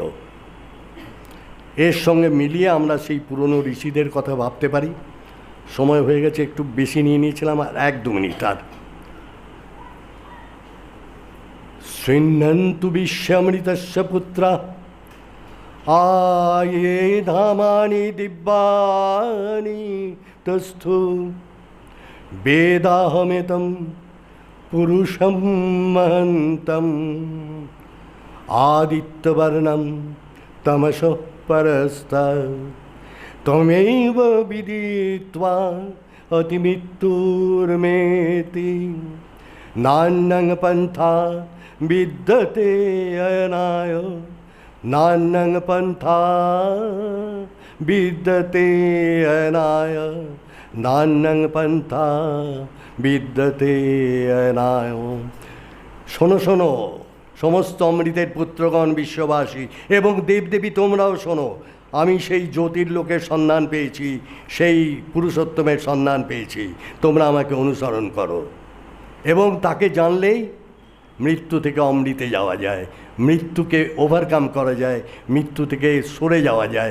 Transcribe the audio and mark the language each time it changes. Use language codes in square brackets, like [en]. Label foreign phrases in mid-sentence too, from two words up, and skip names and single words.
[bn] এর সঙ্গে মিলিয়ে আমরা সেই পুরনো ঋষিদের কথা ভাবতে পারি। সময় হয়ে গেছে, একটু বেশি নিয়ে নিয়েছিলাম, আর 1-2 মিনিট। [sa] আর শৃণ্বন্তু বিশ্বমৃতস্য পুত্রা আয়ে ধামানি দিব্যানি তস্থু বেদাহমেতম পুরুষম মহন্তম আদিত্যবর্ণম তমস পরস্তাৎ ত্বমেব বিদিত্বা অতিমৃত্যুর্মেতি নান্যং পন্থা বিদ্যতে অয়নায় নান্যং পন্থা বিদ্যতে অয়নায় নান্যং পন্থা বিদ্যতে অয়নায়। [bn] শোনো শোনো সমস্ত অমৃতের পুত্রগণ, বিশ্ববাসী এবং দেবদেবী, তোমরাও শোনো। আমি সেই জ্যোতির্লোকের সন্ধান পেয়েছি, সেই পুরুষোত্তমের সন্ধান পেয়েছি। তোমরা আমাকে অনুসরণ করো এবং তাকে জানলেই মৃত্যু থেকে অমৃতে যাওয়া যায়, মৃত্যুকে ওভারকাম করা যায়, মৃত্যু থেকে সরে যাওয়া যায়।